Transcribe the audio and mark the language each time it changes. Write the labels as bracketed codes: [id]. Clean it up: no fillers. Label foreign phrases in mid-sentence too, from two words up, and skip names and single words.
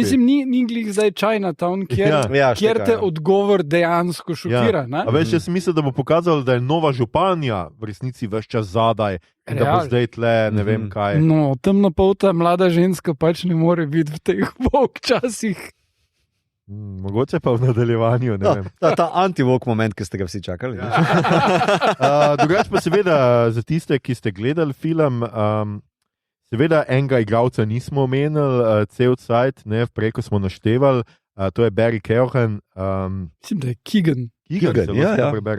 [sl] Mislim, ni glih zdaj Chinatown, kjer te odgovor dejansko šokira. A veš, jaz mislim, da bo pokazal, da je nova županja v resnici ves čas zadaj in da bo zdaj tle, ne vem kaj. No, temnopolta mlada ženska pač ne more biti v teh časih. Mogoče pa v nadaljevanju. Ne vem. Ta anti-woke moment, ki ste ga vsi čakali. Drugače pa seveda za tiste, ki ste gledali film, seveda enega igralca nismo omenili, cel cajt, preko smo naštevali, to je Barry Keoghan. Mislim, da je Keegan. Keegan, ja. Prebere.